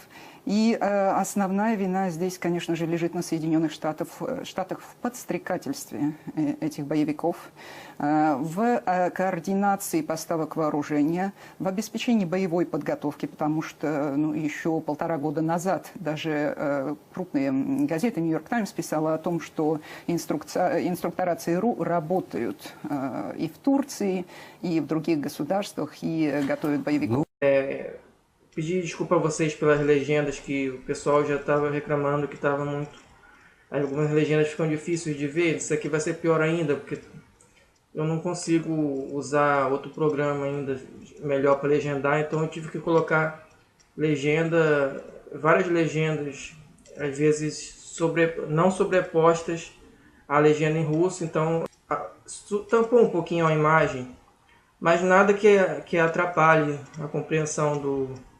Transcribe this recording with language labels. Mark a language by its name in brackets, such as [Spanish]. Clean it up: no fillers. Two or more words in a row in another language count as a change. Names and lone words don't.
[Russian] И основная вина здесь, конечно же, лежит на Соединенных Штатах в подстрекательстве этих боевиков, в координации поставок вооружения, в обеспечении боевой подготовки, потому что еще 1,5 года назад даже крупные газеты «Нью-Йорк Таймс» писала о том, что инструктора ЦРУ работают и в Турции, и в других государствах, и готовят боевиков. [Portuguese] Pedir desculpa a vocês pelas legendas que o pessoal já estava reclamando que estava muito... Algumas legendas ficam difíceis de ver, isso aqui vai ser pior ainda, porque eu não consigo usar outro programa ainda melhor para legendar, então eu tive que colocar legenda, várias legendas, às vezes não sobrepostas à legenda em russo, então tampou um pouquinho a imagem, mas nada que atrapalhe a compreensão do